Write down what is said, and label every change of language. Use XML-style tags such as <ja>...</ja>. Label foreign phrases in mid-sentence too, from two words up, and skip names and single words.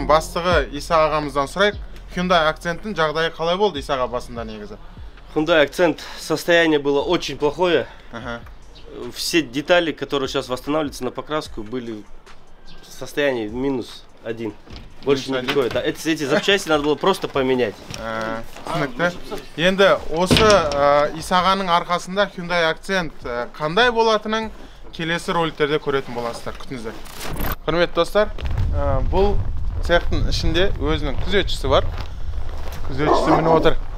<kk>бастығы Иса ағамыздан сұрайық, Hyundai Accent'тің жағдайы қалай болды Иса аға басында негізі?</kk> <ru>Hyundai Accent состояние было очень плохое. Все детали, которые сейчас восстанавливаются на покраску, были в состоянии -1. Больше никакой. Да, эти запчасти надо было просто поменять.</ru> <kk>Түсінікті. Енді осы Иса ағаның арқасында Hyundai Accent қандай болатынын келесі роликтерде көретін боласыздар. Күтіңіздер. Құрметті достар, бұл цехтың ішінде өзінің күзетшісі бар. Күзетшісі міне отыр.</kk>